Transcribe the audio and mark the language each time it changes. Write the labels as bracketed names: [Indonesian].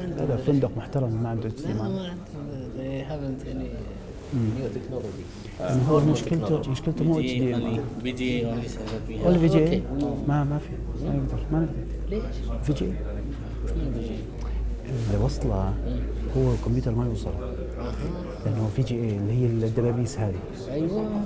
[Arabic] هذا فندق محترم ما عنده HDMI. [English] They haven't any new technology. [Arabic] هو مشكلته مو HDMI. [English] VGA only sir. [Arabic] ولا VGA؟ ما في. ما نقدر. ليش؟ [English] VGA. [Arabic] اللي وصله هو الكمبيوتر ما يوصل. لأنه VGA اللي هي الدبابيس هذه. أيوة.